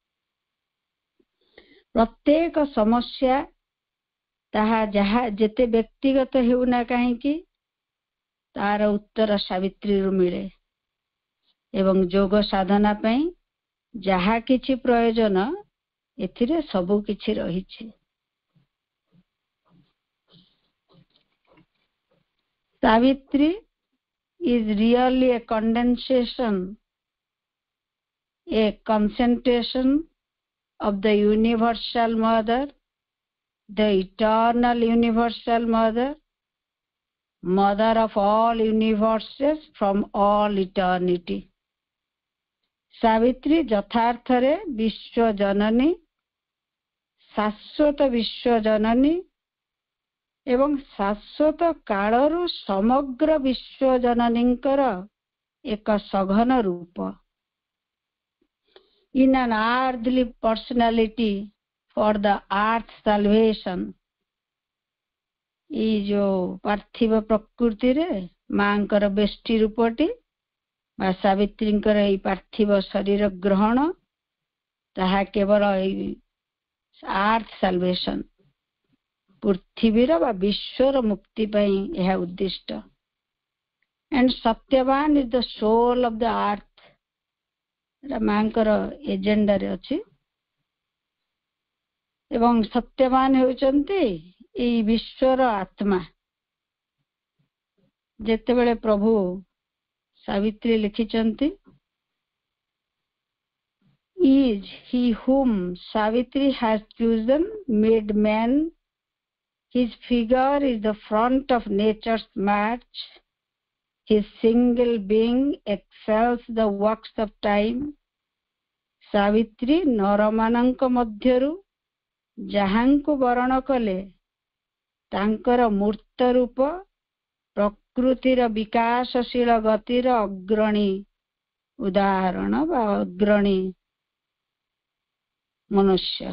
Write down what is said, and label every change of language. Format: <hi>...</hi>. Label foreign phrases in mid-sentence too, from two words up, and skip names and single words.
<or>ପ୍ରତ୍ୟେକ ସମସ୍ୟା ତାହା ଯେତେ ବ୍ୟକ୍ତିଗତ ହେଉନା କାହିଁକି, ତାର ଉତ୍ତର ସାବିତ୍ରୀରୁ ମିଳେ ଏବଂ ଯୋଗ ସାଧନା ପାଇଁ ଯାହା କିଛି ପ୍ରୟୋଜନ ଏଥିରେ ସବୁ କିଛି ରହିଛି।</or> <en>ସାବିତ୍ରୀ is really a condensation, a concentration of the universal mother, the eternal universal mother, mother of all universes from all eternity.</en> <or>ସାବିତ୍ରୀ ଯଥାର୍ଥରେ ବିଶ୍ୱ ଜନନୀ, ଶାଶ୍ୱତ ବିଶ୍ୱ ଜନନୀ ଏବଂ ଶାଶ୍ୱତ କାଳରୁ ସମଗ୍ର ବିଶ୍ୱ ଜନନୀଙ୍କର ଏକ ସଘନ ରୂପ।</or> <en>In an earthly personality for the earth salvation,</en> <or>ଏଇ ଯୋଉ ପାର୍ଥିବ ପ୍ରକୃତିରେ ମାଙ୍କର ବେଷ୍ଟି ରୂପଟି ବା ସାବିତ୍ରୀଙ୍କର ଏଇ ପାର୍ଥିବ ଶରୀର ଗ୍ରହଣ, ତାହା କେବଳ ଏଇ</or> <en>earth salvation,</en> <or>ପୃଥିବୀର ବା ବିଶ୍ୱର ମୁକ୍ତି ପାଇଁ ଏହା ଉଦ୍ଦିଷ୍ଟ।</or> <en>and ସତ୍ୟବାନ is the soul of the earth,</en> <or>ଏଟା ମାଙ୍କର ଏଜେଣ୍ଡାରେ ଅଛି। ଏବଂ ସତ୍ୟବାନ ହେଉଛନ୍ତି ଏଇ ବିଶ୍ୱର ଆତ୍ମା। ଯେତେବେଳେ ପ୍ରଭୁ ସାବିତ୍ରୀ ଲେଖିଛନ୍ତି,</or> <en>is he whom Savitri has chosen made man, his figure is the front of nature's march, his single being excels the works of time.</en> <or>ସାବିତ୍ରୀ ନରମାନଙ୍କ ମଧ୍ୟରୁ ଯାହାଙ୍କୁ ବରଣ କଲେ ତାଙ୍କର ମୂର୍ତ୍ତ ରୂପ ପ୍ରକୃତିର ବିକାଶଶୀଳ ଗତିର ଅଗ୍ରଣୀ ଉଦାହରଣ ବା ଅଗ୍ରଣୀ ମନୁଷ୍ୟ।</or>